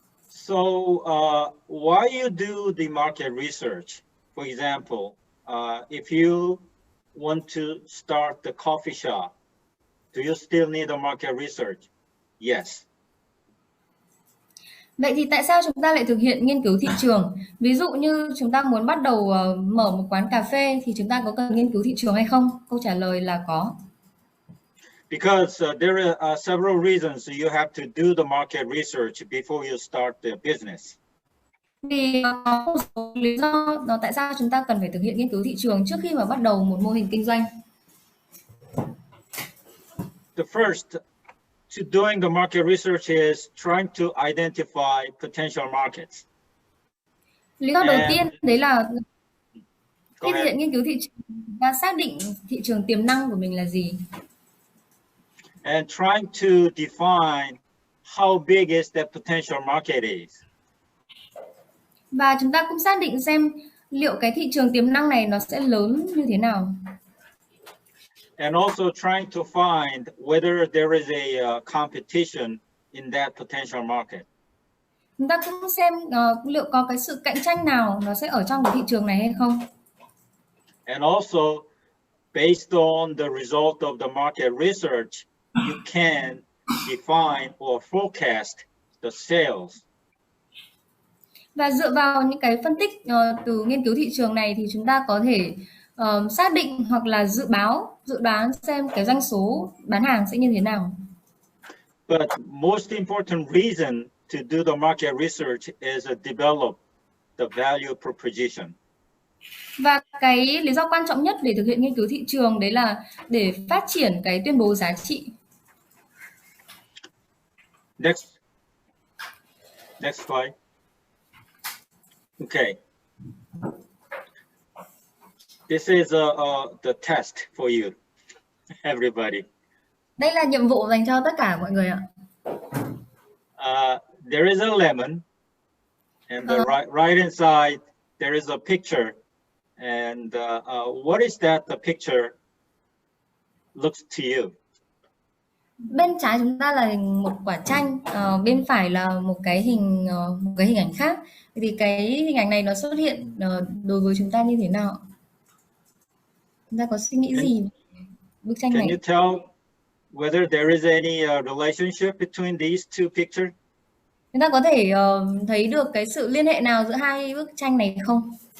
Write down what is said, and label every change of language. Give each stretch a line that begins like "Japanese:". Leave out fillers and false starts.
English: So why you do the market research? For example, if you want to start the coffee shop, do you still need a market research? Yes.
Vietnamese: Vậy thì tại sao chúng ta lại thực hiện nghiên cứu thị trường? Ví dụ như chúng ta muốn bắt đầu mở một quán cà phê thì chúng ta có cần nghiên cứu thị trường hay không? Câu trả lời là có.
English: Because there are several reasons you have to do the market research before you start the business.
Vietnamese: Vì có một số lý do tại sao chúng ta cần phải thực hiện nghiên cứu thị trường trước khi mà bắt đầu một mô hình kinh doanh.
English: The first to doing the market research is trying to identify potential markets.
Vietnamese: Lý do đầu tiên đấy là khi thực hiện nghiên cứu thị trường, chúng ta xác định thị trường tiềm năng của mình là gì.
English: And trying to define how big is that potential market is.
Vietnamese: Và chúng ta cũng xác định xem liệu cái thị trường tiềm năng này nó sẽ lớn như thế nào.
English: And also trying to find whether there is a competition in that potential market.
Vietnamese: Chúng ta cũng xem liệu có cái sự cạnh tranh nào nó sẽ ở trong cái thị trường này hay không.
English: And also, based on the result of the market research, you can define or forecast the sales.
Vietnamese: Và dựa vào những cái phân tích từ nghiên cứu thị trường này thì chúng ta có thể xác định hoặc là dự đoán xem cái doanh số bán hàng sẽ như thế nào.
English: But most important reason to do the market research is to develop the value proposition.
Vietnamese: Và cái lý do quan trọng nhất để thực hiện nghiên cứu thị trường đấy là để phát triển cái tuyên bố giá trị.
English: Next slide. Okay. This is the test for you, everybody.
Vietnamese: Đây là nhiệm vụ dành cho tất cả mọi người ạ.
English: There is a lemon, and the right inside there is a picture. And what is that the picture looks to you?
Vietnamese: Bên trái chúng ta là một quả chanh, bên phải là một cái hình ảnh khác. Thì cái hình ảnh này nó xuất hiện đối với chúng ta như thế nào? Chúng ta có suy nghĩ gì về bức tranh này?
English: Can you tell whether there is any relationship between these two pictures?
Vietnamese: Chúng ta có thể thấy được cái sự liên hệ nào giữa hai bức tranh này không?